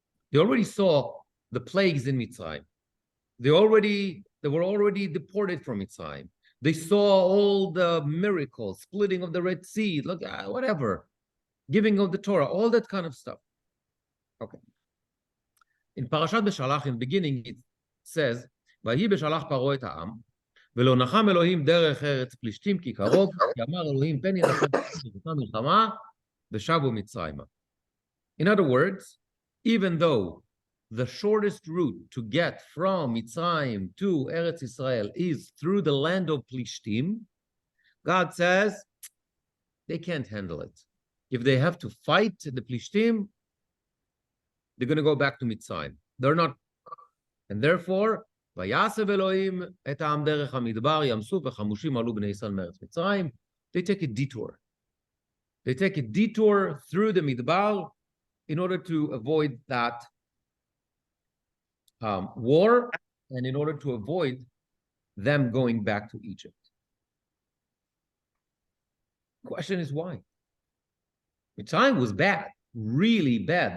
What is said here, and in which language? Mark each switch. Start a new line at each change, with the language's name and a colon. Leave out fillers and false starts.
English: They already saw the plagues in Mitzrayim. They were already deported from Mitzrayim. They saw all the miracles, splitting of the Red Sea, whatever, giving of the Torah, all that kind of stuff. Okay. In Parashat Beshalach, in the beginning, it says,
Hebrew: "Vayi beshalach paro et ha'am, ולא נחם אלוהים דרך ארץ פלישתים כי קרוב, כי אמר אלוהים פן ינחם אותה מלחמה ושבו מצרימה."
English: In other words, even though the shortest route to get from Mitzrayim to Eretz Israel is through the land of Plishtim, God says they can't handle it. If they have to fight the Plishtim, they're going to go back to Mitzrayim. They're not, and therefore,
Hebrew: ויעשב אלוהים את העם דרך המדבר, ים סוף וחמושים עלו בני ישראל מארץ מצרים.
English: They take a detour. They take a detour through the Midbar in order to avoid that war and in order to avoid them going back to Egypt. Question is why? Mitzrayim was bad, really bad.